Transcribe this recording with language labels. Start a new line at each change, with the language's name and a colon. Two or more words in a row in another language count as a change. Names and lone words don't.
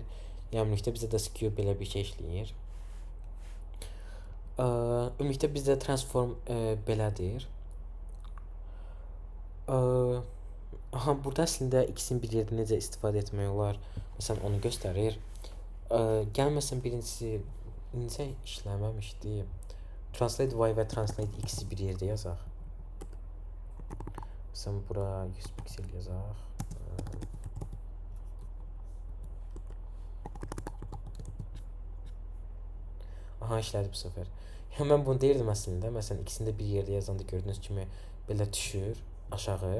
Azerbaijani: Yəni ümumilikdə bizdə də skew belə bir şey işləyir. Ümumilikdə bizdə transform belədir. Aha, burada əslində ikisini bir yerdə necə istifadə etmək olar? Məsələn, onu göstərir. Gəlməsin birincisi necə işləməmişdi? Translate y və translate x-i bir yerdə yazaq. Məsələn, bura 100 piksel yazaq. Aha, işlədi bu səfər. Yəni mən bunu deyirdim əslində. Məsələn, ikisini də bir yerdə yazanda gördüyünüz kimi belə düşür aşağı.